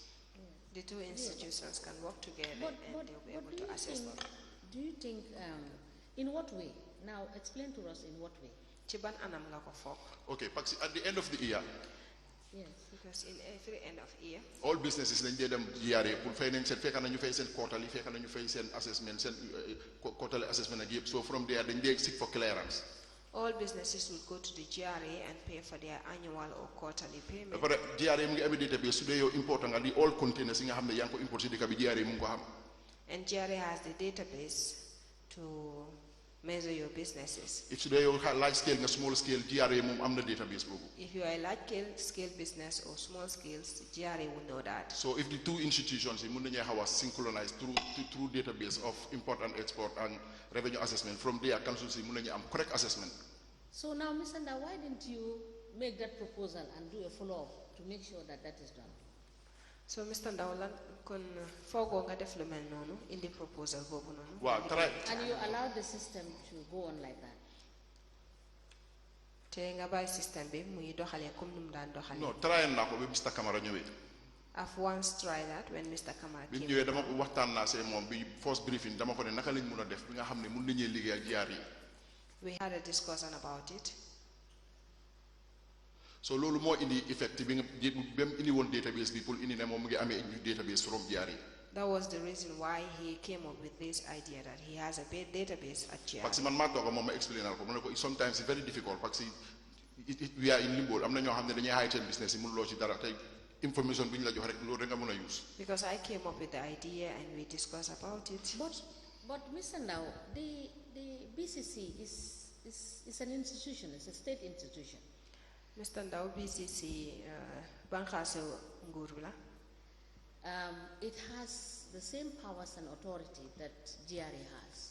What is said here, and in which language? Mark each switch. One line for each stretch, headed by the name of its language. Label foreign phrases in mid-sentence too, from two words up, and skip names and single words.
English: the two institutions can work together and they'll be able to assess them. Do you think, in what way? Now explain to us in what way.
Wolof: Ci ban anam nga ko foog?
English: Okay,
French: parce que
English: at the end of the year, Yes. Because in every end of year, all businesses
Wolof: dañ dee dem GRA pour fay nañ seen fekk nañu fay seen quarterly fekk nañu fay seen assessment seen
English: quarterly assessment
Wolof: ak yëpp,
English: so from there
Wolof: dañ dee
English: seek for clearance. all businesses will go to the GRA and pay for their annual or quarterly
Wolof: ba
English: payment.
Wolof: pare GRA mu ngi amee database su dee yow important nga di
English: all containers
Wolof: yi nga xam ne yaa ngi ko import si dëkk bi GRA mu ngi ko xam.
English: And GRA has the database to measure your businesses.
Wolof: If su dee yow
English: large scale
Wolof: nga
English: small scale
Wolof: GRA moom am na database boobu.
English: If you are a large scale business or small scales, GRA will know that. So if the two institutions
Wolof: yi mun nañu xaw a
English: synchronize through database of import and export and revenue assessment, from there council
Wolof: si mun nañu am
English: correct assessment. So now, Mr. Ndow, why didn't you make that proposal and do a follow-up to make sure that that is done? So Mr.
Wolof: Ndow lan kon fogo nga def lu mel nonu indi proposal bobu nonu. Waaw try.
English: And you allowed the system to go on like that?
Wolof: Te nga bay system bi muy doxale comme num daan doxale. No, try naa ko ba Mr. Camara ñëwee.
English: I've once tried that when Mr. Kamara
Wolof: bi
English: came.
Wolof: ñëwee dama waxtaan naa see moom bi
English: first briefing
Wolof: dama ko ne naka lañ mun a def bi nga xam ne mun nañee liggéey ak GRA.
English: We had a discussion about it.
Wolof: So loolu moo indi effect bi nga bem indi woon database bi pour indi ne moom mu ngi amee ñu
English: database from GRA. That was the reason why he came up with this idea that he has a database at GRA.
French: parce que
Wolof: man maa toog moom ma explainer ko mu ne ko
English: sometimes it's very difficult
French: parce que
English: we are in limbo
Wolof: am na ñoo xam ne dañuy hide seen business yi mënuloo ci dara tey information bi ñu la jox rek loolu rek nga mën a use.
English: Because I came up with the idea and we discussed about it. But Mr. Ndow, the BCC is an institution, it's a state institution. Mr. Ndow, BCC, Bankaso Ngurula. It has the same powers and authority that GRA has.